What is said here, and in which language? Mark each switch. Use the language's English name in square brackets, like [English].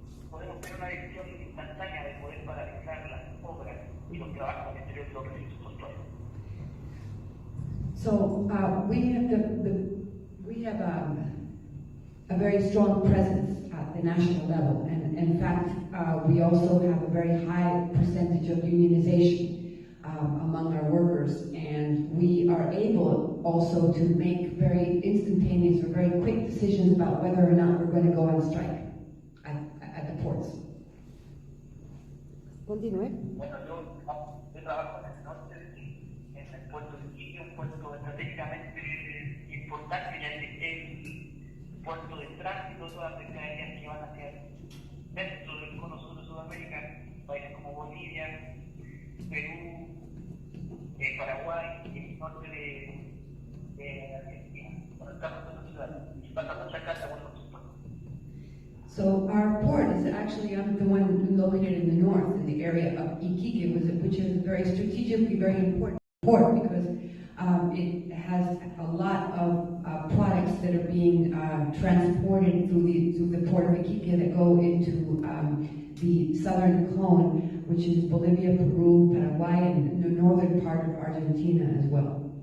[Spanish] Podemos tener una decisión instantánea de poder paralizar las obras y los trabajos al interior de los recintos portuarios. [English] So we have a very strong presence at the national level, and in fact, we also have a very high percentage of unionization among our workers, and we are able also to make very instantaneous or very quick decisions about whether or not we're going to go on strike at the ports. [Spanish] Continúe. Bueno, yo trabajo en el norte de Chile, en el puerto de Chile, un puerto estratégicamente importante, ya que es el puerto de tránsito de todas las mercaderías que van hacia dentro del cono sur de Sudamérica, países como Bolivia, Perú, Paraguay y el norte de Argentina. Bueno, estamos en la ciudad y pasa mucha casa por nosotros. [English] So our port is actually the one located in the north, in the area of Iquique, which is a very strategically very important port because it has a lot of products that are being transported through the port of Iquique that go into the southern cone, which is Bolivia, Peru, Paraguay, and the northern part of Argentina as well.